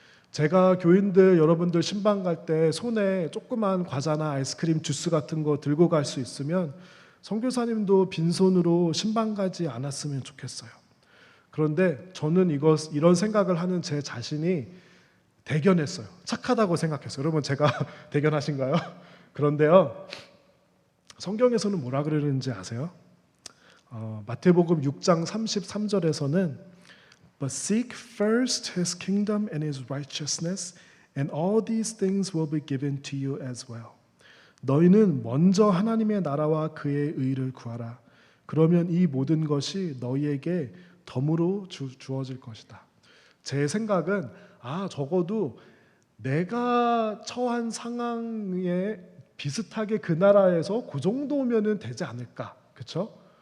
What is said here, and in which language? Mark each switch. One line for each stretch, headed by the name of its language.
Korean: 제가 교인들 여러분들 신방 갈 때 손에 조그만 과자나 아이스크림 주스 같은 거 들고 갈 수 있으면 선교사님도 빈손으로 신방 가지 않았으면 좋겠어요. 그런데 저는 이런 생각을 하는 제 자신이 대견했어요. 착하다고 생각했어요. 여러분 제가 대견하신가요? 그런데요, 성경에서는 뭐라 그러는지 아세요? 마태복음 6장 33절에서는
English: But seek first his kingdom and his righteousness, and all these things will be given to you as well.
Korean: 너희는 먼저 하나님의 나라와 그의 의를 구하라. 그러면 이 모든 것이 너희에게 덤으로 주어질 것이다. 제 생각은 적어도 내가 처한 상황에 비슷하게 그 나라에서 그 정도면은 되지 않을까, 그렇죠?